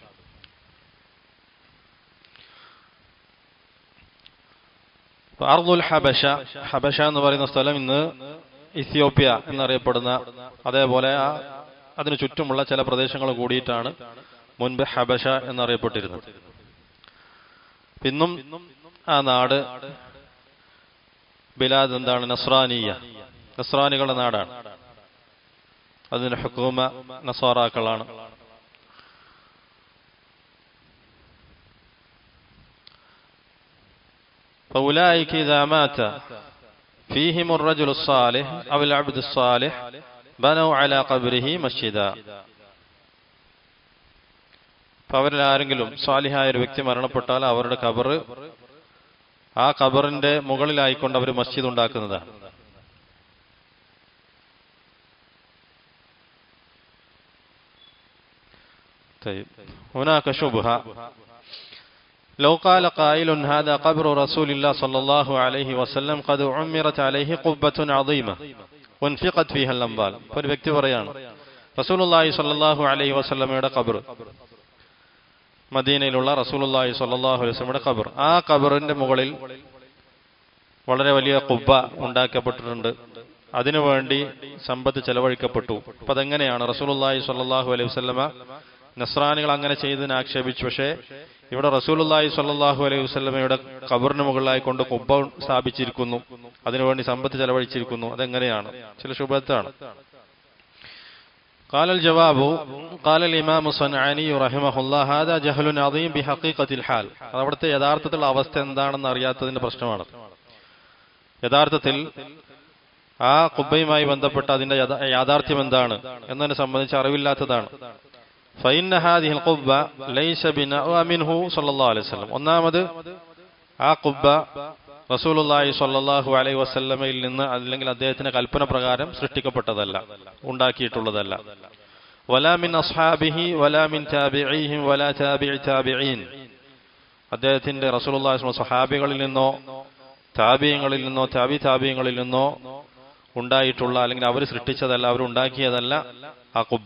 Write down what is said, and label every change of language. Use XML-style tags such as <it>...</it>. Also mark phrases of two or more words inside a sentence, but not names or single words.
<ar>أرض الحبشة,</ar> <ml>ഹബശ എന്ന് പറയുന്ന സ്ഥലം ഇന്ന് ഇത്യോപ്യ എന്നറിയപ്പെടുന്ന, അതേപോലെ അതിനു ചുറ്റുമുള്ള ചില പ്രദേശങ്ങൾ കൂടിയിട്ടാണ് മുൻപ് ഹബശ എന്നറിയപ്പെട്ടിരുന്നത്. ഇന്നും ആ നാട് ബിലാദ് എന്താണ്? നസ്രാനിയ, നസ്രാനികളുടെ നാടാണ്. അതിന് ഹുക്കൂമ നസാറാക്കളാണ്.</ml> <ar>فأولئك إذا مات فيهم الرجل الصالح أو العبد الصالح بنوا على قبره مسجدا.</ar> <ml>അവരിൽ ആരെങ്കിലും സാലിഹായ ഒരു വ്യക്തി മരണപ്പെട്ടാൽ അവരുടെ ഖബർ, ആ ഖബറിന്റെ മുകളിലായിക്കൊണ്ട് അവർ മസ്ജിദ് ഉണ്ടാക്കുന്നതാണ്.</ml> <ar>هناك شبهة لو قال قائل هذا قبر رسول الله صلى الله عليه وسلم قد عمرت عليه قبة عظيمة وانفقت فيها الأموال.</ar> <ml>ഒരു വ്യക്തി പറയാണ്,</ml> <ar>رسول الله صلى الله عليه</ar> <ml>വസല്ലമയുടെ ഖബർ, മദീനയിലുള്ള</ml> <ar>رسول الله صلى الله عليه</ar> <ml>വസല്ലമയുടെ ഖബർ, ആ ഖബറിന്റെ മുകളിൽ വളരെ വലിയ ഖുബ്ബ ഉണ്ടാക്കപ്പെട്ടിട്ടുണ്ട്, അതിനുവേണ്ടി സമ്പത്ത് ചെലവഴിക്കപ്പെട്ടു. അപ്പൊ അതെങ്ങനെയാണ്?</ml> <ar>رسول الله صلى الله عليه وسلم</ar> <ml>നസ്രാനികൾ അങ്ങനെ ചെയ്തതിന് ആക്ഷേപിച്ചു. പക്ഷേ ഇവിടെ</ml> <ar>رسول الله صلى الله عليه</ar> <ml>വസല്ലമയുടെ ഖബറിന് മുകളിലായി കൊണ്ട് ഖുബ്ബ സ്ഥാപിച്ചിരിക്കുന്നു, അതിനുവേണ്ടി സമ്പത്ത് ചെലവഴിച്ചിരിക്കുന്നു. അതെങ്ങനെയാണ്? ചില ശുഭത്താണ്.</ml> <ar>قال الجواب قال الإمام الصنعاني رحمه الله هذا جهل عظيم بحقيقة الحال.</ar> <ml>അവിടുത്തെ യഥാർത്ഥത്തിലുള്ള അവസ്ഥ എന്താണെന്ന് അറിയാത്തതിന്റെ പ്രശ്നമാണ്. യഥാർത്ഥത്തിൽ ആ ഖുബയുമായി ബന്ധപ്പെട്ട അതിന്റെ യാഥാർത്ഥ്യം എന്താണ് എന്നതിനെ സംബന്ധിച്ച് അറിവില്ലാത്തതാണ്.</ml> <ar>فإن هذه القبة ليس بناء منه صلى الله عليه وسلم.</ar> <ml>ഒന്നാമത് ആ ഖുബ</ml> <ar>رسول الله صلى الله عليه</ar> <ml>വസല്ലമയിൽ നിന്ന് അല്ലെങ്കിൽ അദ്ദേഹത്തിന്റെ കൽപ്പന പ്രകാരം സൃഷ്ടിക്കപ്പെട്ടതല്ല, ഉണ്ടാക്കിയിട്ടുള്ളതല്ല.</ml> <ar>ولا من أصحابه ولا من تابعيهم ولا تابعي التابعين.</ar> <ml>അദ്ദേഹത്തിന്റെ റസൂലുള്ളാഹി സ്വഹാബികളിൽ നിന്നോ താബിഈങ്ങളിൽ നിന്നോ താബിഈങ്ങളിൽ നിന്നോ ഉണ്ടായിട്ടുള്ള അല്ലെങ്കിൽ അവർ സൃഷ്ടിച്ചതല്ല, അവർ ഉണ്ടാക്കിയതല്ല ആ ഖുബ.</ml>